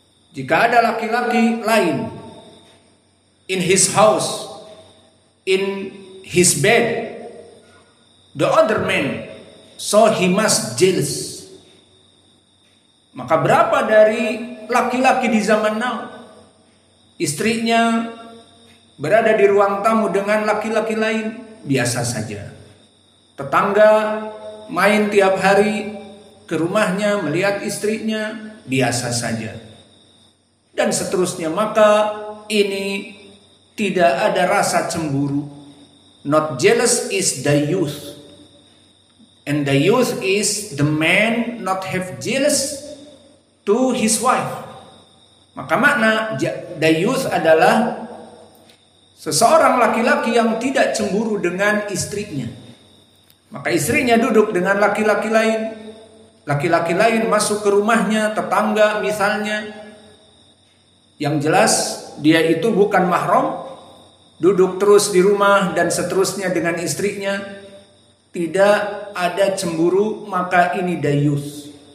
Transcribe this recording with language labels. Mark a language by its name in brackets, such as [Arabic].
[Indonesian] Jika ada laki-laki lain [English] in his house, in his bed, the other man, so he must jealous. [Indonesian] Maka berapa dari laki-laki di zaman now, istrinya berada di ruang tamu dengan laki-laki lain, biasa saja. Tetangga main tiap hari ke rumahnya melihat istrinya, biasa saja. Dan seterusnya. Maka ini tidak ada rasa cemburu. [English] Not jealous is the youth, and the youth is the man not have jealous to his wife. [Indonesian] Maka makna the youth adalah seseorang laki-laki yang tidak cemburu dengan istrinya. Maka istrinya duduk dengan laki-laki lain, laki-laki lain masuk ke rumahnya, tetangga misalnya, yang jelas dia itu bukan mahram, duduk terus di rumah dan seterusnya dengan istrinya, tidak ada cemburu, maka ini dayus.